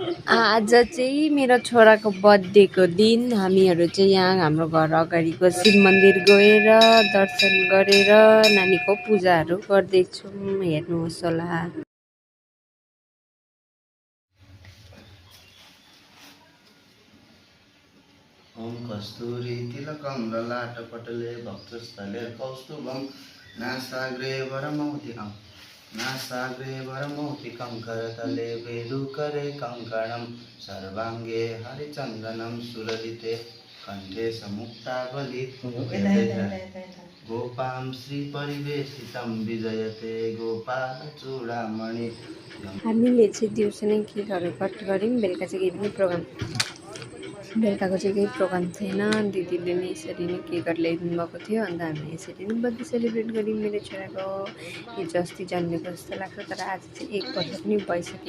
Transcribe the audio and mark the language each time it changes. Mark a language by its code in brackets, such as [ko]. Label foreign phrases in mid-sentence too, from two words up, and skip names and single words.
[ne] आज चाहिँ मेरो छोराको बर्थडेको दिन हामीहरू चाहिँ यहाँ हाम्रो घर अगाडिको शिव मन्दिर गएर दर्शन गरेर नानीको पूजाहरू गर्दैछौँ। हेर्नुहोस् होला। [sa] ओम कस्तूरी तिलकं ललाटपटले भक्तस्थले कौस्तुभं नासाग्रे वरमौक्तिकं करतले वेदुकरे कङ्कणं सर्वाङ्गे हरिचन्दनं सुललिते कण्ठे समुक्तावली गोपां श्रीपरिवेशितं विजयते गोपालचूडामणि। [ne] हामीले चाहिँ दिउँसो नै केकहरू कट गऱ्यौँ। बेलुका चाहिँ केही पनि प्रोग्राम बेलुकाको चाहिँ केही प्रोग्राम थिएन। दिदीले नै यसरी नै केकहरू ल्याइदिनु भएको थियो। अन्त हामीले यसरी नै [en] birthday celebrate [ne] गऱ्यौँ। मेरो छोराको हिजो अस्ति जन्मेको जस्तो लाग्छ, तर आज चाहिँ 1 वर्ष पनि भइसक्यो।